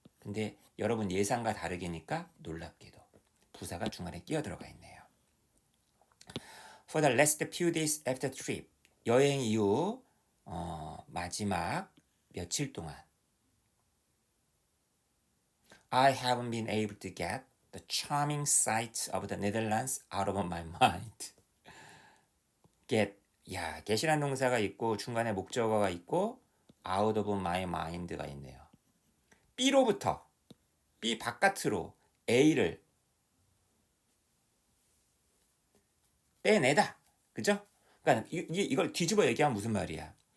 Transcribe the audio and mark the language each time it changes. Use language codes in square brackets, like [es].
[ko] 근데 여러분 예상과 다르게니까 놀랍게도 부사가 중간에 끼어 들어가 있네요. [en] For the last few days after trip [ko] 여행 이후 마지막 며칠 동안 [en] I haven't been able to get the charming sights of the Netherlands out of my mind. [ko] get이란 동사가 있고 중간에 목적어가 있고 out of my mind가 있네요. B로부터 B 바깥으로 A를 떼내다. 그죠? 그러니까 이걸 뒤집어 얘기하면 무슨 말이야?